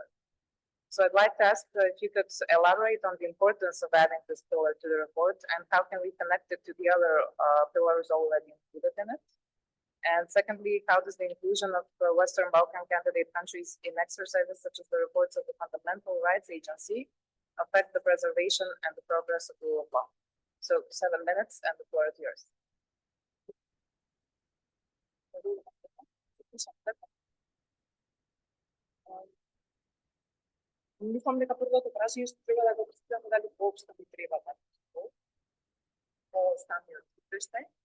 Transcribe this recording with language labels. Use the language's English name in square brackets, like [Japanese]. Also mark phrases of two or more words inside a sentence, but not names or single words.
[English] So I'd like to ask if you could elaborate on the importance of adding this pillar to the report, and how can we connect it to the other pillars already included in it? And secondly, how does the inclusion of Western Balkan candidate countries in exercises such as the reports of the Fundamental Rights Agency affect the preservation and the progress of the rule of law? So 7 minutes and the floor is yours. [Macedonian] Мислам дека првото прашање што треба да го поставиме дали воопшто ни треба да по самиот извештај.